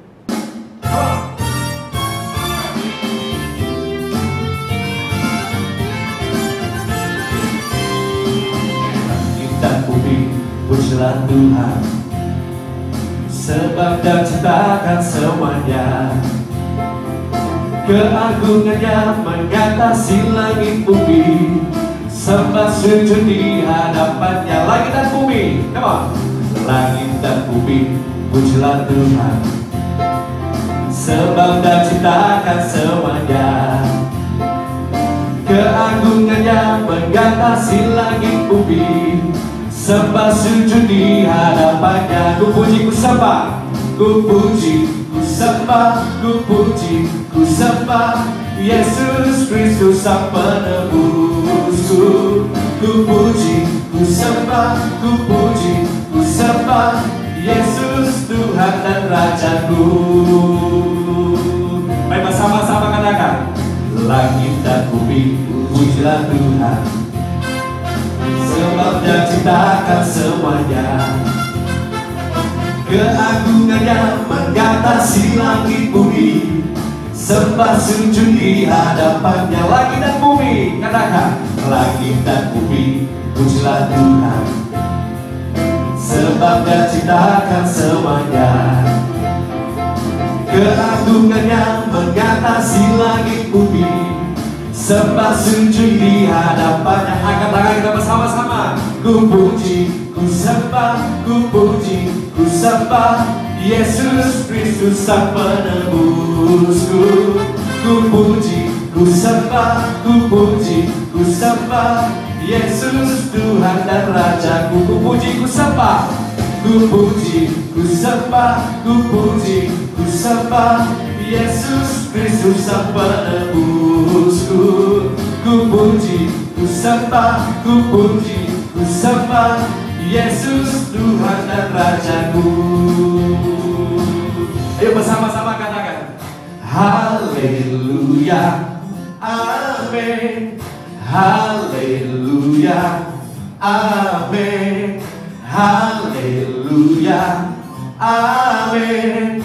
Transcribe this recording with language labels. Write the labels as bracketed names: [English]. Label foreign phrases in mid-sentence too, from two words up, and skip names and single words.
[Indonesian] Dan bumi pujilah Tuhan, sebab Dia ciptakan semuanya. Keagungannya mengatasi langit bumi, sembah sujud di hadapannya. Langit dan bumi, [English] come on. [Indonesian] Langit dan bumi pujilah Tuhan, sebab Dia ciptakan semuanya. Keagungannya mengatasi langit bumi, sembah sujud di hadapannya. Ku puji, ku sembah, ku puji, ku sembah, ku puji, ku sembah Yesus Kristus Sang Penebusku. Ku puji, ku sembah, ku puji, ku sembah Yesus Tuhan dan Rajaku. Mari bersama-sama katakan, langit dan bumi pujilah Tuhan, sebab Dia ciptakan semuanya. Keagungannya mengatasi langit bumi, sembah sujud di hadapannya. Langit dan bumi, katakan, langit dan bumi pujilah Tuhan, sebab Dia ciptakan semuanya. Keagungannya mengatasi langit bumi, sembah sujud di hadapannya. Angkat tangan kita bersama-sama. Ku puji, ku sembah, ku puji, ku sembah Yesus Kristus Sang Penebusku. Ku puji, ku sembah, ku puji, ku sembah Yesus Tuhan dan Rajaku. Ku puji, ku sembah, ku puji, ku sembah, ku puji, ku sembah Yesus Kristus Sang Penebusku. Ku puji, ku sembah, ku puji, ku sembah Yesus Tuhan dan Rajaku. Ayo bersama-sama katakan haleluya, amin. Haleluya, amin. Haleluya, amin.